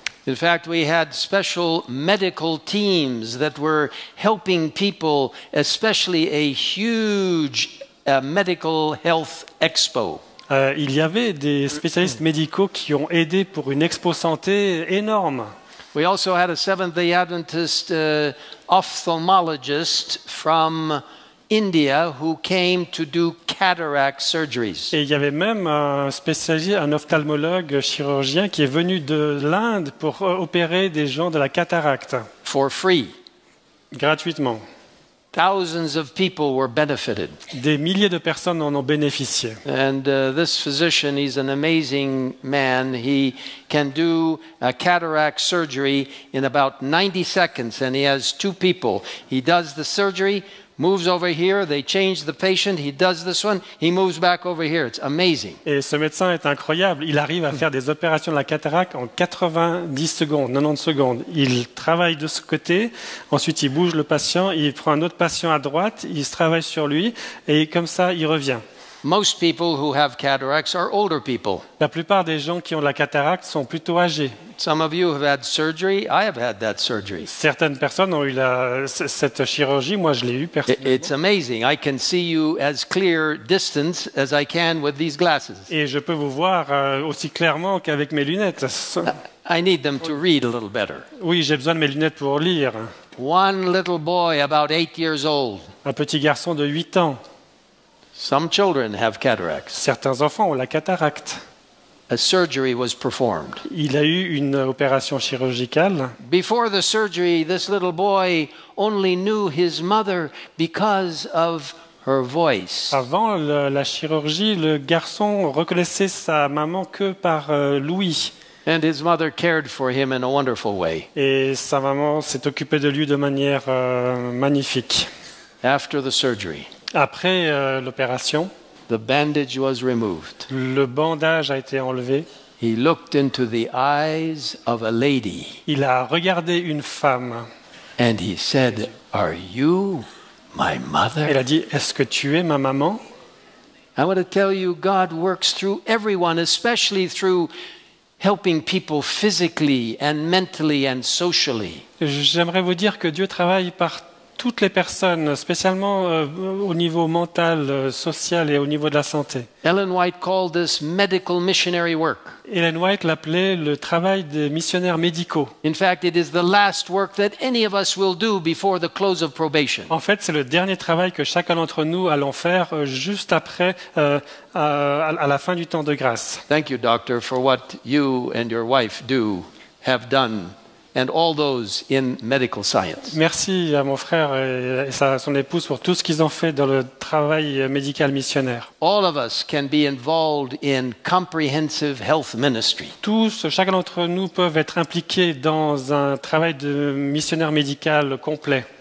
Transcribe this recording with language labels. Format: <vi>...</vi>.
<en>In fact, we had special medical teams that were helping people, especially a huge medical health expo.</en> <fr>Il y avait des spécialistes médicaux qui ont aidé pour une expo santé énorme.</fr> <en>We also had a Seventh-day Adventist ophthalmologist from India who came to do cataract surgeries.</en> <fr>Et il y avait même un spécialiste, un ophtalmologue chirurgien qui est venu de l'Inde pour opérer des gens de la cataracte.</fr> <en>For free.</en> <fr>Gratuitement.</fr> <en>Thousands of people were benefited.</en> <fr>Des milliers de personnes en ont bénéficié.</fr> <en>And this physician, he's an amazing man. He can do a cataract surgery in about 90 seconds, and he has two people. He does the surgery, moves over here, they change the patient, he does this one, he moves back over here. It's amazing.</en> <fr>Et ce médecin est incroyable. Il arrive à faire des opérations de la cataracte en 90 secondes, 90 secondes. Il travaille de ce côté, ensuite il bouge le patient, il prend un autre patient à droite, il se travaille sur lui, et comme ça, il revient.</fr> <en>Most people who have cataracts are older people.</en> <fr>La plupart des gens qui ont de la cataracte sont plutôt âgés.</fr> <en>Some of you have had surgery. I have had that surgery.</en> <fr>Certaines personnes ont eu cette chirurgie. Moi, je l'ai eu personnellement.</fr> <en>It's amazing. I can see you as clear distance as I can with these glasses.</en> <fr>Et je peux vous voir aussi clairement qu'avec mes lunettes.</fr> <en>I need them to read a little better.</en> <fr>Oui, j'ai besoin de mes lunettes pour lire.</fr> <en>One little boy, about 8 years old.</en> <fr>Un petit garçon de 8 ans.</fr> <en>Some children have cataracts.</en> <fr>Certains enfants ont la cataracte.</fr> <en>A surgery was performed.</en> <fr>Il a eu une opération chirurgicale.</fr> <en>Before the surgery, this little boy only knew his mother because of her voice.</en> <fr>Avant la chirurgie, le garçon reconnaissait sa maman que par l'ouïe.</fr> <en>And his mother cared for him in a wonderful way.</en> <fr>Et sa maman s'est occupée de lui de manière magnifique.</fr> <en>After the surgery,</en> <fr>après l'opération,</fr> <en>the bandage was removed.</en> <fr>Le bandage a été enlevé.</fr> <en>He looked into the eyes of a lady.</en> <fr>Il a regardé une femme.</fr> <en>And he said, "Are you my mother?"</en> <fr>Elle a dit, est-ce que tu es ma maman?</fr> <en>I want to tell you, God works through everyone, especially through helping people physically and mentally and socially.</en> <fr>J'aimerais vous dire que Dieu travaille par toutes les personnes, spécialement au niveau mental, social et au niveau de la santé.</fr> <en>Ellen White called this medical missionary work.</en> <fr>Ellen White l'appelait le travail des missionnaires médicaux.</fr> <en>In fact, it is the last work that any of us will do before the close of probation.</en> <fr>En fait, c'est le dernier travail que chacun d'entre nous allons faire juste après, à la fin du temps de grâce.</fr> <en>Thank you, doctor, for what you and your wife have done. And all those in medical science.</en> <fr>Merci à mon frère et son épouse pour tout ce qu'ils ont fait dans le travail médical missionnaire.</fr> <en>All of us can be involved in comprehensive health ministry.</en> <fr>Tous, chacun d'entre nous peuvent être impliqués dans un travail de missionnaire médical complet.</fr>